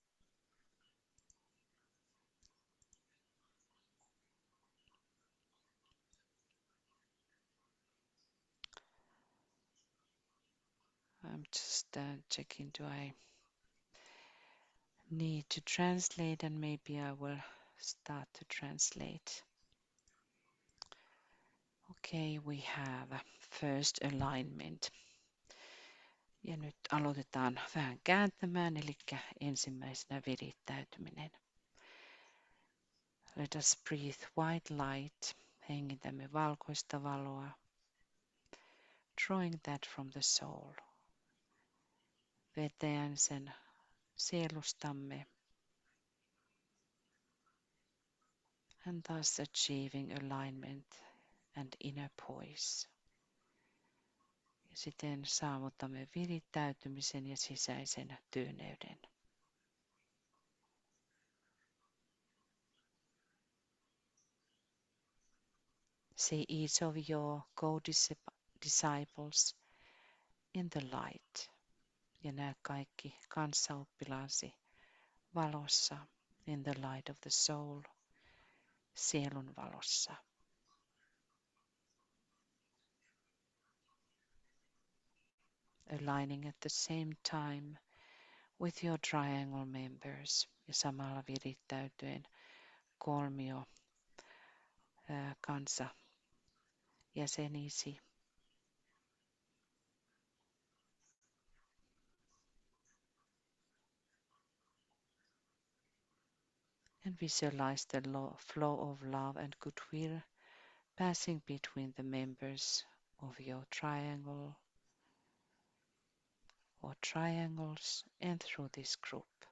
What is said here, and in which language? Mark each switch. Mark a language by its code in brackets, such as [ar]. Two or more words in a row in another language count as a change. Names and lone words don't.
[en] I'm just checking, do I need to translate, and maybe I will start to translate. Okay, we have first alignment. [fi] Ja nyt aloitetaan vähän kääntämään, eli ensimmäisenä virittäytyminen. [en] Let us breathe white light. [fi] Hengitämme valkoista valoa. [en] Drawing that from the soul. [fi] Vetäen sen sielustamme. [en] And thus achieving alignment and inner poise. [fi] Ja siten saavutamme virittäytymisen ja sisäisen tyyneyden. [en] See each of your co-disciples in the light. [fi] Ja näe kaikki kanssaoppilaasi valossa, [en] in the light of the soul, [fi] sielun valossa. [en] Aligning at the same time with your triangle members [fi] ja samalla virittäytyen kolmio kanssa jäsenisi. [en] And visualize the flow of love and goodwill passing between the members of your triangle or triangles and through this group.